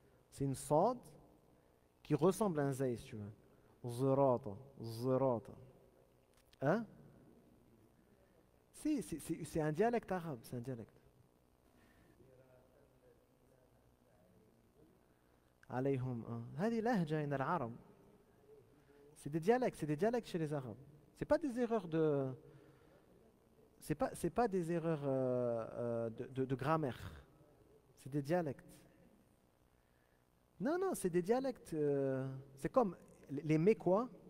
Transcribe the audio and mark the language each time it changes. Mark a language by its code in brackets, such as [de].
[fr] C'est une Sad qui ressemble à un Zay, si tu veux. Zirata. Hein? Si, c'est un dialecte arabe, c'est un dialecte. [ar] عليهم هذه لهجة عند العرب. [fr] C'est des dialectes chez les Arabes. C'est pas des erreurs de, c'est pas des erreurs de grammaire. C'est des dialectes. Non, c'est des dialectes. C'est comme les Mécois.